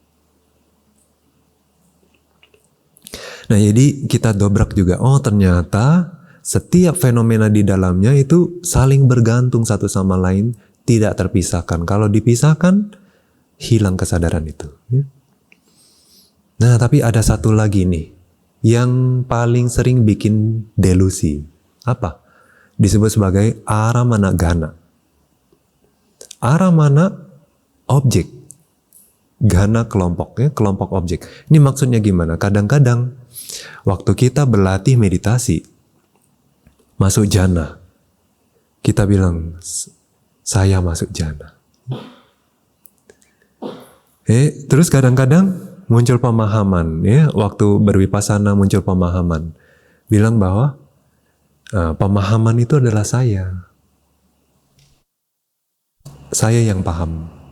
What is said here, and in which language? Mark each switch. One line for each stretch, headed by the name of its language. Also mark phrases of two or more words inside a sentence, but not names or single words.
Indonesian: Nah jadi kita dobrak juga, oh ternyata setiap fenomena di dalamnya itu saling bergantung satu sama lain, tidak terpisahkan. Kalau dipisahkan, hilang kesadaran itu. Nah tapi ada satu lagi nih, yang paling sering bikin delusi. Apa? Disebut sebagai
Pali: aramana gana.
Indonesian: Aramana objek. Gana kelompok, ya, kelompok objek. Ini maksudnya gimana? Kadang-kadang waktu kita berlatih meditasi, masuk jhana, kita bilang, saya masuk jhana. Terus kadang-kadang muncul pemahaman, ya, waktu berwipasana muncul pemahaman, bilang bahwa pemahaman itu adalah saya yang paham.